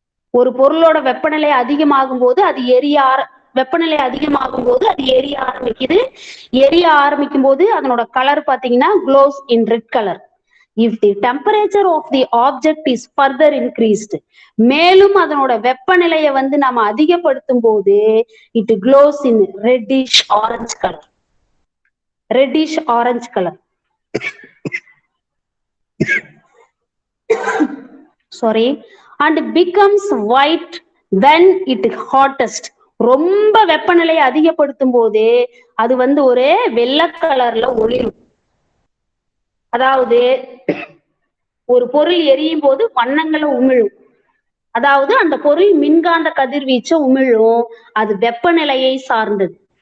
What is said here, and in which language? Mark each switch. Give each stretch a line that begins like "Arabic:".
Tamil: ஒரு பொருளோட வெப்பநிலை அதிகமாகும் போது அது வெப்பநிலை அதிகமாகும் போது அது எரிய ஆரம்பிக்குது. எரிய ஆரம்பிக்கும் போது அதனோட கலர் பாத்தீங்கன்னா
English: glows in red color. If the temperature of the object is further increased,
Tamil: மேலும் அதனோட வெப்பநிலையை வந்து நாம அதிகப்படுத்தும் போது
English: it glows in reddish orange color. Reddish orange color. Sorry. And becomes white when it hottest.
Tamil: ரொம்ப வெப்பநிலையை அதிகப்படுத்தும் போது அது வந்து ஒரு வெள்ளை கலர்ல ஒளிரும். அதாவது ஒரு பொருள் எரியும் போது வண்ணங்களை உமிழும். அதாவது அந்த பொருள் மின்காந்த கதிர்வீச்சை உமிழும். அது வெப்பநிலையை சார்ந்தது.